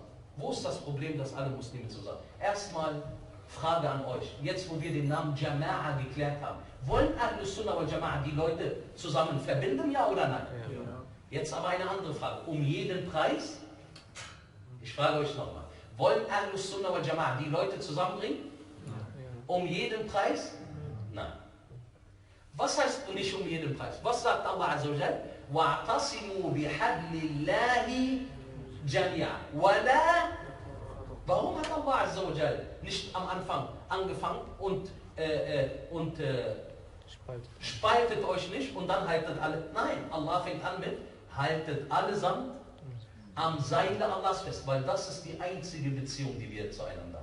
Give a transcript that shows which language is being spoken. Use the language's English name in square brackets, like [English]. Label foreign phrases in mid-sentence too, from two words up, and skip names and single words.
[German] Wo ist das Problem, dass alle Muslime zusammen? Erstmal Frage an euch, jetzt wo wir den Namen Jama'a geklärt haben, wollen [Arabic] أهل السنة والجماعة [German] die Leute zusammen verbinden, ja oder nein? Ja. Jetzt aber eine andere Frage, um jeden Preis? Ich frage euch nochmal, wollen [Arabic] أهل السنة والجماعة [German] die Leute zusammenbringen? Um jeden Preis? Nein. Was heißt nicht um jeden Preis? Was sagt [Arabic] الله عز وجل? وَاعْتَصِمُوا بِحَبْلِ اللَّهِ جَمِيعًا وَلَا. [German] Warum hat [Arabic] الله عز وجل [German] nicht am Anfang angefangen und spaltet euch nicht und dann haltet alle? Nein, Allah fängt an mit haltet allesamt am Seile Allahs fest, weil das ist die einzige Beziehung, die wir zueinander haben.